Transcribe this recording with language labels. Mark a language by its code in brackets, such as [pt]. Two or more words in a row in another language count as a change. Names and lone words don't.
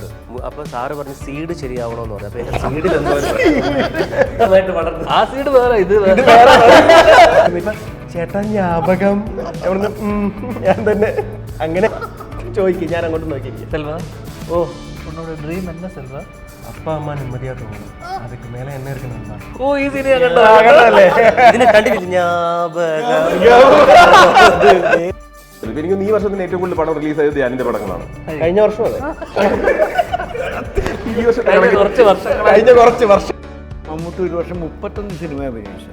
[ml] അപ്പോൾ സാറ് പറഞ്ഞ് സീഡ് ശരിയാവണമെന്ന് പറഞ്ഞു. അപ്പോൾ എൻ്റെ സീഡിൽ നന്നായിട്ട് വളർന്നു. ആ സീഡ് വേറെ, ഇത് ചേട്ടാ ജ്ഞാപകം അവിടുന്ന് ഞാൻ തന്നെ അങ്ങനെ ചോദിക്കും. ഞാൻ അങ്ങോട്ട് നോക്കിയിരിക്കും. സെൽവ, ഓ [ta] ഉന്നോட ட்ரீம் என்ன செல்வா? அப்பா அம்மா நிம்மதியா தோணும். அதுக்கு மேல என்ன இருக்குன்னு [ml] ഓ ഈ സിനിമ കണ്ടോ? ഇതിനെ കണ്ടിട്ടില്ല. ജ്ഞാപകം. എനിക്ക് ഈ വർഷത്തിന് ഏറ്റവും കൂടുതൽ പടം റിലീസ് ആയത് ധ്യാനിന്റെ പടങ്ങളാണ്. കഴിഞ്ഞ വർഷം അതെ, ഈ വർഷം കഴിഞ്ഞ കുറച്ച് വർഷം മമ്മൂട്ടി ഒരു വർഷം 31 സിനിമ അഭിനയിച്ചു.